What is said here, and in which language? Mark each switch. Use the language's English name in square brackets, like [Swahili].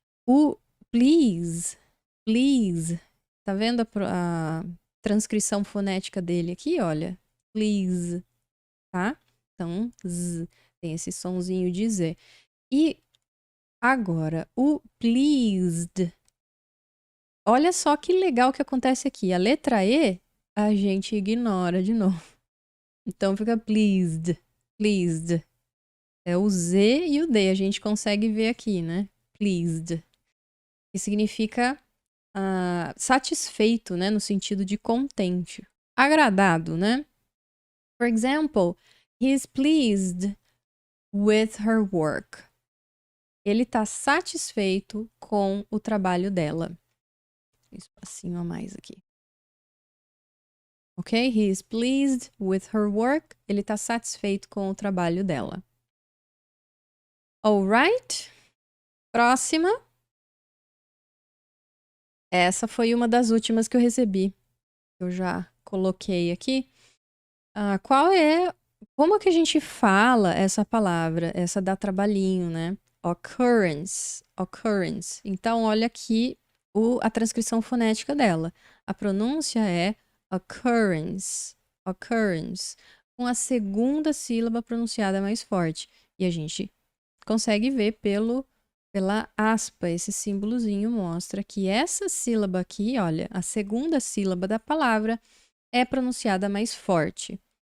[Portuguese] O please, tá vendo a transcrição fonética dele aqui? Olha, please, tá? Então, z, tem esse sonzinho de Z. E agora, o pleased. Olha só que legal que acontece aqui. A letra E, a gente ignora de novo. Então, fica pleased, pleased. É o Z e o D, a gente consegue ver aqui, né? Pleased. Que significa satisfeito, né? No sentido de contente. Agradado, né? [English] For example, he is pleased with her work. [Portuguese] Ele está satisfeito com o trabalho dela. Um espacinho a mais aqui. Ok? [English] He is pleased with her work. [Portuguese] Ele está satisfeito com o trabalho dela. Alright? Próxima. Essa foi uma das últimas que eu recebi. Eu já coloquei aqui. Como que a gente fala essa palavra? Essa dá trabalhinho, né? [English] occurrence, occurrence. [Portuguese] Então, olha aqui a transcrição fonética dela. A pronúncia é occurrence, occurrence, com a segunda sílaba pronunciada mais forte. E a gente consegue ver pela aspa, esse símbolozinho mostra que essa sílaba aqui, olha, a segunda sílaba da palavra é pronunciada mais forte.